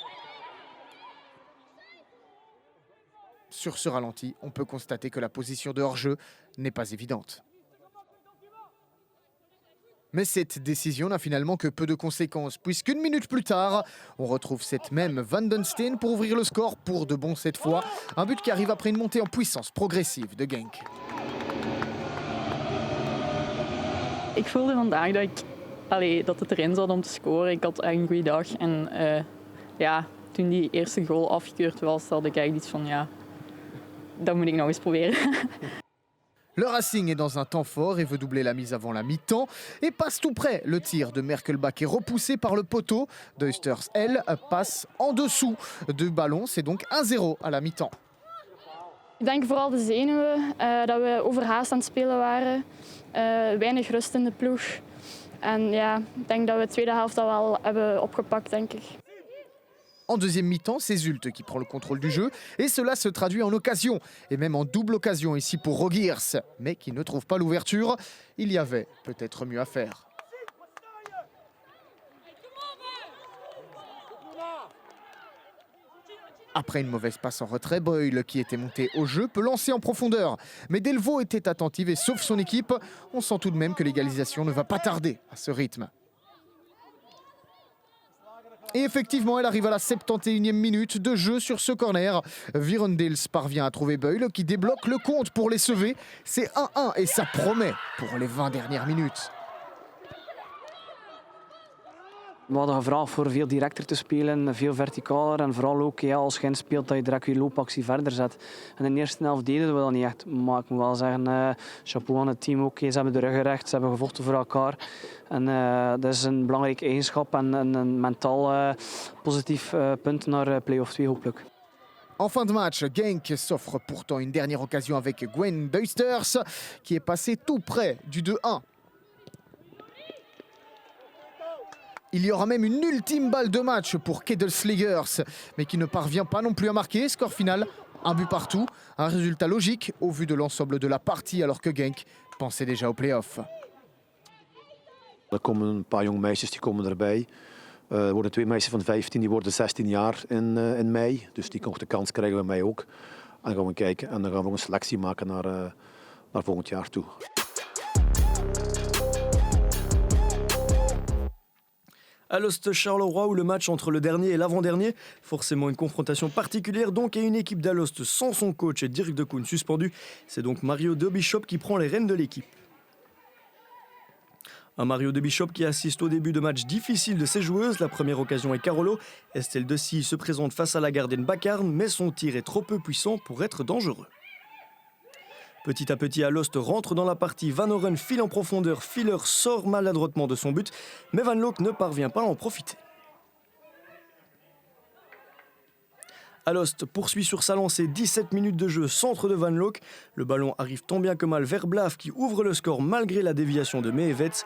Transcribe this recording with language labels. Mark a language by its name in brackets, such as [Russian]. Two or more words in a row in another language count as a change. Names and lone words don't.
[French] Sur ce ralenti, on peut constater que la position de hors-jeu n'est pas évidente. Mais cette décision n'a finalement que peu de conséquences, puisqu'une minute plus tard, on retrouve cette même Van den Steen pour ouvrir le score pour de bon cette fois. Un but qui arrive après une montée en puissance progressive de Genk. [Dutch] Ik voelde vandaag dat het erin zat om te scoren. Ik had echt een goede dag. En toen die eerste goal afgekeurd was, had ik eigenlijk iets van dat moet ik nog eens proberen. [French] Le Racing est dans un temps fort et veut doubler la mise avant la mi-temps et passe tout près. Le tir de Merkelbach est repoussé par le poteau. Duisters, elle, passe en dessous du ballon. C'est donc 1-0 à la mi-temps. [Dutch] Ik denk vooral de zenuwen, dat we overhaast aan het spelen waren. Weinig rust in de ploeg. En ik denk dat we de tweede helft dat wel hebben opgepakt, denk ik. [French] En deuxième mi-temps, c'est Zulte qui prend le contrôle du jeu et cela se traduit en occasion et même en double occasion ici pour Rogiers, mais qui ne trouve pas l'ouverture. Il y avait peut-être mieux à faire. Après une mauvaise passe en retrait, Boyle, qui était monté au jeu, peut lancer en profondeur. Mais Delvaux était attentive et sauve son équipe. On sent tout de même que l'égalisation ne va pas tarder à ce rythme. Et effectivement, elle arrive à la 71e minute de jeu sur ce corner. Virondils parvient à trouver Boyle qui débloque le compte pour les sauver. C'est 1-1 et ça promet pour les 20 dernières minutes. [Dutch] We hadden gevraagd voor veel directer te spelen, veel verticaler en vooral ook als je inspeelt dat je direct je loopactie verder zet. En in de eerste helft deden we dat niet echt, maar ik moet wel zeggen, chapeau aan het team ook. Ze hebben de rug gerecht, ze hebben gevochten voor elkaar. En dat is een belangrijke eigenschap en een mentaal positief punt naar play-off 2 hopelijk. [French] En fin de match, Genk s'offre pourtant une dernière occasion avec Gwen Duisters qui est passé tout près du 2-1. Il y aura même une ultime balle de match pour Kedelsligers, mais qui ne parvient pas non plus à marquer. Score final, un but partout. Un résultat logique au vu de l'ensemble de la partie, alors que Genk pensait déjà au play-off. [Dutch] Er komen een paar jonge meisjes die komen erbij. Er worden 2 meisjes van 15, die worden 16 jaar in mei. Dus die nog de kans krijgen bij mij ook. En dan gaan we kijken en dan gaan we een selectie maken naar volgend jaar toe. [French] Alost Charleroi où le match entre le dernier et l'avant-dernier, forcément une confrontation particulière donc, et une équipe d'Alost sans son coach et Dirk de Koen suspendu. C'est donc Mario De Bishop qui prend les rênes de l'équipe. Un Mario De Bishop qui assiste au début de match difficile de ses joueuses. La première occasion est Carolo. Estelle Dessy se présente face à la gardienne Bacarne, mais son tir est trop peu puissant pour être dangereux. Petit à petit, Alost rentre dans la partie. Van Oren file en profondeur. Filler sort maladroitement de son but, mais Van Loock ne parvient pas à en profiter. Alost poursuit sur sa lancée, 17 minutes de jeu, centre de Van Loock. Le ballon arrive tant bien que mal vers Blaaf qui ouvre le score malgré la déviation de Mehevets.